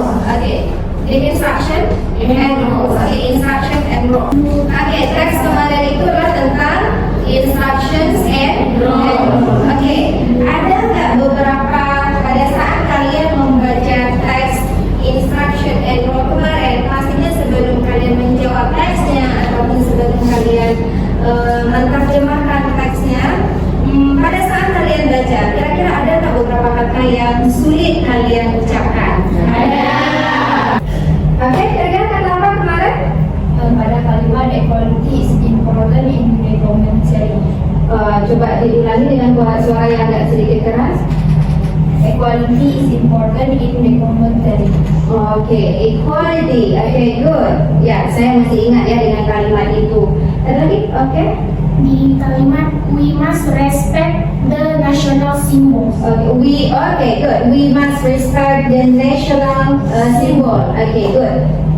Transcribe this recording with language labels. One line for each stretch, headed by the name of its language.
English: Oke, instruction and rules. Oke, instruction and rules.
Indonesian: Oke, teks kemarin itu adalah tentang instructions and rules. Oke, ada nggak beberapa pada saat kalian membaca teks instruction and rules kemarin, pastinya sebelum kalian menjawab teksnya ataupun sebelum kalian menerjemahkan teksnya, pada saat kalian baca, kira-kira ada nggak beberapa kata yang sulit kalian ucapkan? Ada. Oke, kira-kira kata apa kemarin? Pada kalimat
English: equality is important in the commentary.
Indonesian: Coba diulangi dengan suara yang agak sedikit keras.
English: Equality is important in the commentary. Oke, equality. Oke, good.
Indonesian: Ya, saya masih ingat ya dengan kalimat itu. Ada lagi? Oke. Di kalimat
English: we must respect the national symbols. Okay, good. We must respect the national symbol. Okay, good.